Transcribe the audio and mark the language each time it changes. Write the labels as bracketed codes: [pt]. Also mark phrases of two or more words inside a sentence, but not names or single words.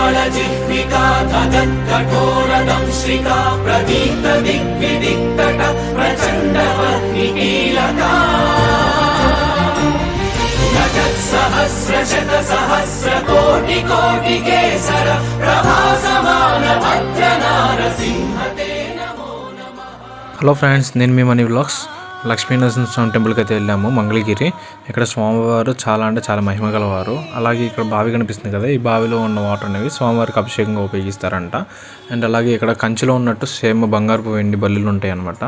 [sa] जिह्विका धगत्कठोरदंश्रिका प्रदीप्त दिग्विदिक्तट प्रचण्डवह्निकीलका सहस्रशतसहस्रकोटिकोटिकेसर प्रभासमान भद्रनारसिंहते नमो नमः। [en] Hello friends, [te] నేను మీ మనీ వ్లాగ్స్. లక్ష్మీనరసింహస్వామి టెంపుల్కి అయితే వెళ్ళాము, మంగళగిరి. ఇక్కడ స్వామివారు చాలా అంటే చాలా మహిమ గలవారు. అలాగే ఇక్కడ బావి కనిపిస్తుంది కదా, ఈ బావిలో ఉన్న వాటర్ అనేవి స్వామివారికి అభిషేకంగా ఉపయోగిస్తారంట. అండ్ అలాగే ఇక్కడ కంచిలో ఉన్నట్టు సేమ్ బంగారపు వెండి బల్లులు ఉంటాయి అన్నమాట.